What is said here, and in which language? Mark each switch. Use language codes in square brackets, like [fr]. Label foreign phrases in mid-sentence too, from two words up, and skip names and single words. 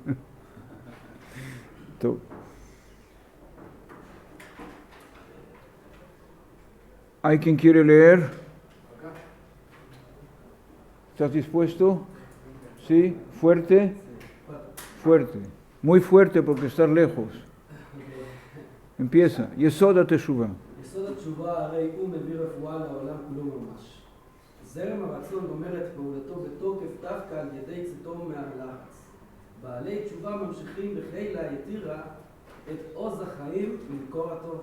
[es] Todo. ¿Hay quien quiere leer? ¿Estás dispuesto? ¿Sí? ¿Fuerte? Fuerte. Muy fuerte porque estás lejos. Empieza. [he] יסוד התשובה. יסוד התשובה הרי הוא מביא רפואה לעולם כולו ממש. זרם הרצון גומר את פעולתו בתוקף דווקא על ידי צאתו מהלחץ. בעלי תשובה ממשיכים בחילה יתירה את עוז החיים ממקור הטוב.